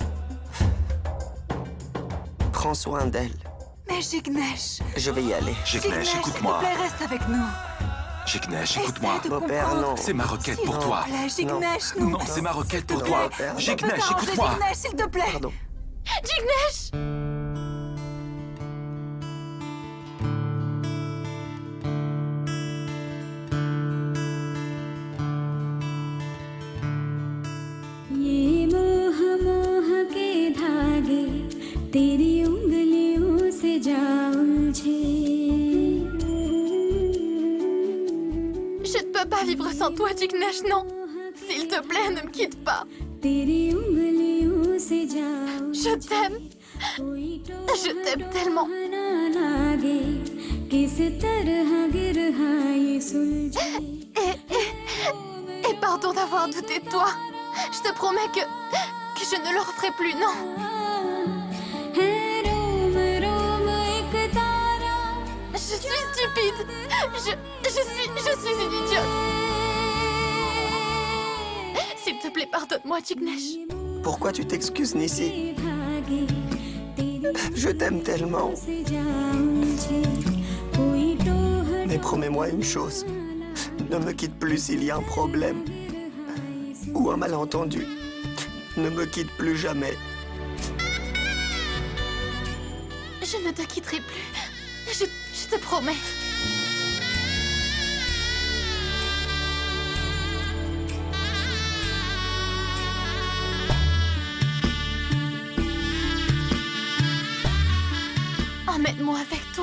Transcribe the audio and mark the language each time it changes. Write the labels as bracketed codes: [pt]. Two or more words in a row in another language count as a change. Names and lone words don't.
[fr] Prends soin d'elle. Mais Jignesh... Je vais y aller. Jignesh, écoute-moi. s'il te plaît, reste avec nous. Jignesh, écoute-moi. Essaie de Beau-père, comprendre. non. C'est ma requête S'il pour te toi. plaît, Jignesh, non. Non, c'est ma requête pour S'il te toi. plaît. On peut Jignesh, s'arranger, écoute-moi. Jignesh, s'il te plaît. Pardon. Jignesh! [hi] ये मोह मोह के धागे तेरी उंगलियों से जा उलझे [fr] Je ne peux pas vivre sans toi, Jignesh, non. S'il te plaît, ne me quitte pas. [hi] तेरी उंगलियों से जा [fr] Je t'aime. Je t'aime tellement. [hi] ना लागे किस तरह गिर ये सुलझे [fr] Et pardon d'avoir douté de toi. Je te promets que je ne le referai plus, non. [hi] है रोम रोम एक तारा [fr] Je suis stupide. Je suis une idiote. S'il te plaît, pardonne-moi, Jignesh. Pourquoi tu t'excuses, Nissi? [hi] भागे तेरी [fr] Je t'aime tellement. [hi] से जा उलझे कोई टोह [fr] Mais promets-moi une chose. Ne me quitte plus s'il y a un problème. Ou un malentendu. Ne me quitte plus jamais. Je ne te quitterai plus. Je te promets. Emmène-moi avec toi.